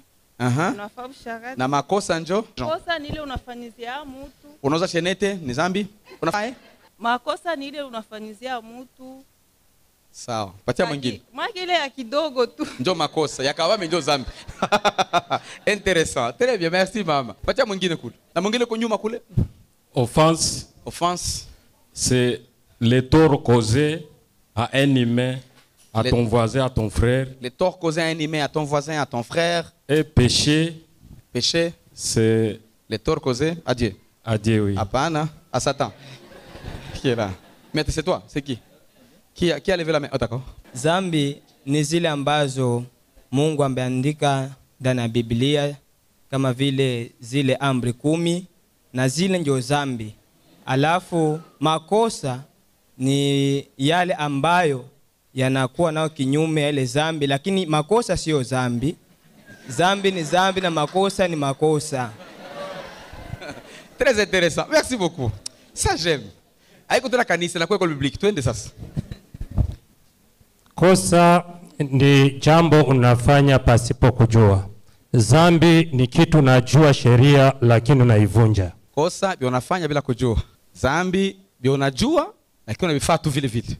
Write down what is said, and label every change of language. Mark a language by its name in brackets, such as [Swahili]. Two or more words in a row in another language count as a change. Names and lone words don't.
[Swahili] Aha. unafanya sharati. Na makosa njo? Makosa ni ile unafanyizia mtu. Unauza shenete ni zambi? Unafanya? Makosa ni ile unafanyizia mtu. Sawa. Patia mwingine. Maki ile ya kidogo tu. Njo makosa. Yakawame njo zambi. [French] Intéressant. Très bien, merci mama. [Swahili] Patia mwingine kule. Na mwingine kwa nyuma kule. [French] Offense, Offense. c'est le tort causé à un humain, à Les- ton voisin, à ton frère. Les torts causés à un humain, à ton voisin, à ton frère. Et péché, Péché. c'est Les torts causés à Dieu. à Dieu, oui. Hapana, à Satan. Qui est là? Maître, c'est toi, c'est qui? Qui a levé la main? Oh, d'accord. [Swahili] Zambi ni zile ambazo Mungu ameandika ndani ya Biblia kama vile zile amri 10 na zile ndio zambi. Alafu makosa ni yale ambayo yanakuwa nao kinyume ya ile zambi, lakini makosa sio zambi. Zambi ni zambi na makosa ni makosa. [French] Très intéressant. Merci beaucoup. Ça, j'aime. Aïe, la kanisa, la quoi école biblique? [Swahili] Twende sasa. Kosa ni jambo unafanya pasipo kujua. Zambi ni kitu unajua sheria lakini unaivunja. Kosa bi unafanya bila kujua. Zambi bi unajua lakini unavifaa tu vile vile.